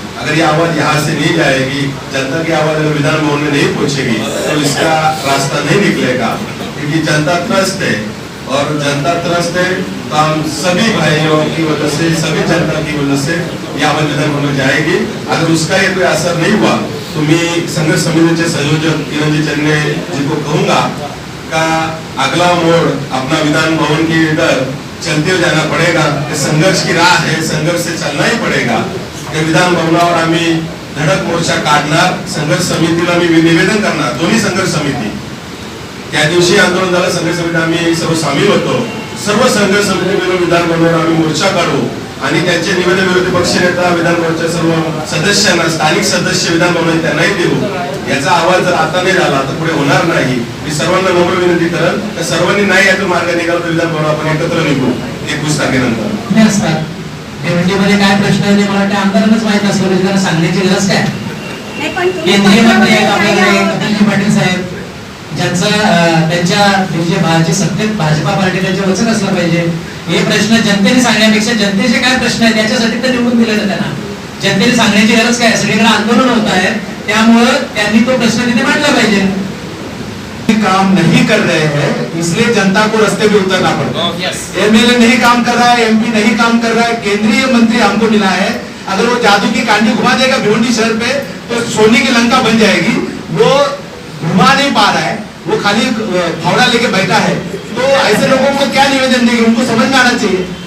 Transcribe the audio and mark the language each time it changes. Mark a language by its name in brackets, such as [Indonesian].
[Hindi] अगर ये आवाज यहाँ से नहीं जाएगी, जनता की आवाज अगर विधान भवन में नहीं पहुंचेगी तो इसका रास्ता नहीं निकलेगा, क्योंकि जनता त्रस्त है और जनता त्रस्त है तो हम सभी भाइयों की वजह से, सभी जनता की वजह से ये आवाज विधान भवन में जाएगी। अगर उसका ये कोई असर नहीं हुआ तो मैं [Marathi] संघर्ष समितीचे संयोजक [Hindi] किरणजी चन्ने जी को कहूंगा का अगला मोड़ अपना विधान भवन के इधर चलते हुए जाना पड़ेगा। संघर्ष की राह है, संघर्ष से चलना ही पड़ेगा। [Marathi] विधान भवनावर आम्ही धडक मोर्चा काढणार, संघर्ष समितीला मी निवेदन करणार, दोन्ही संघर्ष समिती त्या दिवशी आंदोलन झालं, संघर्ष समिती आम्ही सर्व सामील होतो। सर्व संघर्ष समिती मिळून विधान भवनावर आम्ही मोर्चा काढू आणि त्यांचे निवेदन विरोधी पक्ष नेता विधान भवनच्या सर्व सदस्यांना, स्थानिक सदस्य विधान भवनात त्यांनाही देऊ। याचा आवाज जर आता नाही झाला तर पुढे होणार नाही। मी सर्वांना नम्र विनंती करेन तर सर्वांनी नाही यातून मार्ग निघाला तर विधान भवन आपण एकत्र निघू 21 तारखेनंतर। भिवंडीमध्ये काय प्रश्न आहे ते मला वाटतं आमदारांनाच माहित असलं पाहिजे, त्यांना सांगण्याची गरज काय? केंद्रीय मंत्री आहेत आपल्याकडे कपिलजी पाटील साहेब, ज्यांचा त्यांच्या जे सत्तेत भाजपा पार्टी त्यांच्या वचन असलं पाहिजे। हे प्रश्न जनतेने सांगण्यापेक्षा जनतेचे काय प्रश्न आहेत त्याच्यासाठी तर निवडून दिलं ना त्यांना, जनतेने सांगण्याची गरज काय? सगळीकडे आंदोलन होत आहे, त्यामुळे त्यांनी तो प्रश्न तिथे मांडला पाहिजे। [Hindi] काम नहीं कर रहे हैं इसलिए जनता को रास्ते पे उतरना पड़ता है। एमएलए नहीं काम कर रहा है, एमपी नहीं काम कर रहा है, केंद्रीय मंत्री हमको मिला है, अगर वो जादू की कांडी घुमा देगा भिवंडी शहर पे तो सोने की लंका बन जाएगी। वो घुमा नहीं पा रहा है, वो खाली फावड़ा लेके बैठा है, तो ऐसे लोगों को क्या निवेदन देंगे? उनको समझ में आना चाहिए।